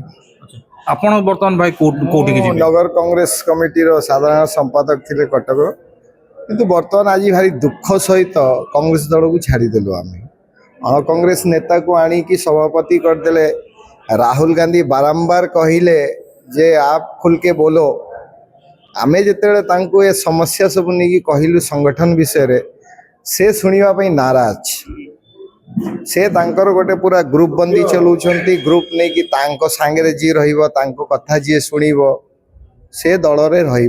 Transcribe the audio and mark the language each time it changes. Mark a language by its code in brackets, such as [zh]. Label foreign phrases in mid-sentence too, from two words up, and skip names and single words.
[or] ଆପଣ ବର୍ତ୍ତମାନ ଭାଇ କୋଉଠିକି ଯିବେ? ନଗର କଂଗ୍ରେସ କମିଟିର ସାଧାରଣ ସମ୍ପାଦକ ଥିଲେ କଟକ, କିନ୍ତୁ ବର୍ତ୍ତମାନ ଆଜି ଭାରି ଦୁଃଖ ସହିତ କଂଗ୍ରେସ ଦଳକୁ ଛାଡ଼ିଦେଲୁ ଆମେ। କଂଗ୍ରେସ ନେତାକୁ ଆଣିକି ସଭାପତି କରିଦେଲେ। ରାହୁଲ ଗାନ୍ଧୀ ବାରମ୍ବାର କହିଲେ ଯେ [hi] आप खुल के बोलो। [or] ଆମେ ଯେତେବେଳେ ତାଙ୍କୁ ଏ ସମସ୍ୟା ସବୁ ନେଇକି କହିଲୁ ସଂଗଠନ ବିଷୟରେ, ସେ ଶୁଣିବା ପାଇଁ ନାରାଜ। ସେ ତାଙ୍କର ଗୋଟେ ପୁରା ଗ୍ରୁପ ବନ୍ଦୀ ଚଲାଉଛନ୍ତି। ଗ୍ରୁପ ନେଇକି ତାଙ୍କ ସାଙ୍ଗରେ ଯିଏ ରହିବ, ତାଙ୍କ କଥା ଯିଏ ଶୁଣିବ, ସେ ଦଳରେ ରହିବ।